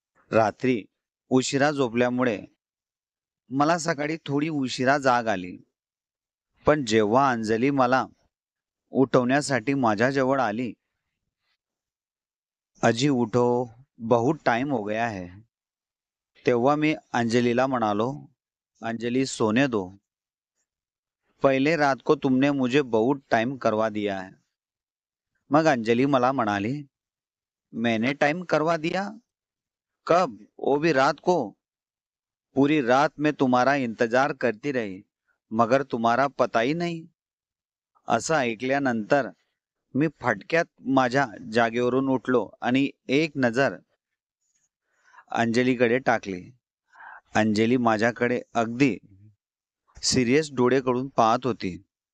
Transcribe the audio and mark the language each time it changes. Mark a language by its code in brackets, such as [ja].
[mr] रात्री उशिरा झोपल्यामुळे मला सकाळी थोडी उशिरा जाग आली. पण जेव्हा अंजली मला उठवण्यासाठी माझ्याजवळ आली, [hi] अजी उठो, बहुत टाइम हो गया है। [mr] तेव्हा मी अंजलीला म्हणालो, [hi] अंजली सोने दो, पहले रात को तुमने मुझे बहुत टाइम करवा दिया है। [mr] मग अंजली मला म्हणाली, [hi] मैंने टाइम करवा दिया? कब? वो भी रात को? पूरी रात मैं तुम्हारा इंतजार करती रही, मगर तुम्हारा पता ही नहीं। [mr] असं ऐकल्यानंतर मी फटक्यात माझ्या जागेवरून उठलो आणि एक नजर अंजलीकडे टाकली. अंजली माझ्याकडे अगदी सिरियस डोळे करून पाहत होती.